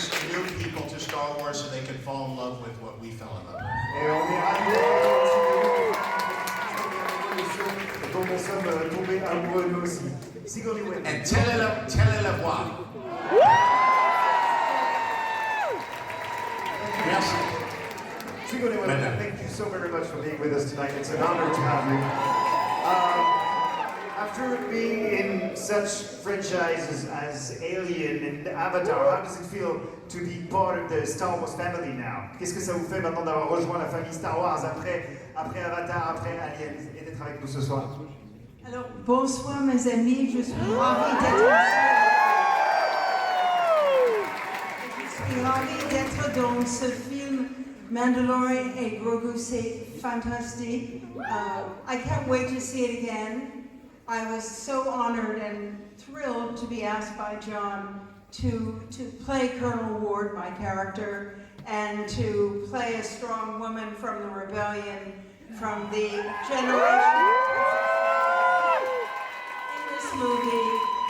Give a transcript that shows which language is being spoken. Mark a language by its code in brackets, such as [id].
[en] New people to Star Wars so they could fall in love with what we fell in love with. [fr] Et on est ravis dont nous sommes tombés amoureux nous aussi. [en] Sigourney Weaver. [fr] And telle la voix. Merci. [en] Sigourney Weaver, thank you so very much for being with us tonight. It's an honor to have you. After being in such franchises as Alien and Avatar, how does it feel to be part of the Star Wars family now? [fr] Qu'est-ce que ça vous fait maintenant d'avoir rejoint la famille Star Wars après Avatar, après Alien, et d'être avec nous ce soir? Alors, bonsoir mes amis, je suis ravie d'être dans ce film Mandalorian et Grogu, c'est fantastique. [en] I can't wait to see it again. I was so honored and thrilled to be asked by John to play Colonel Ward, my character, and to play a strong woman from the rebellion, from the generation in this movie.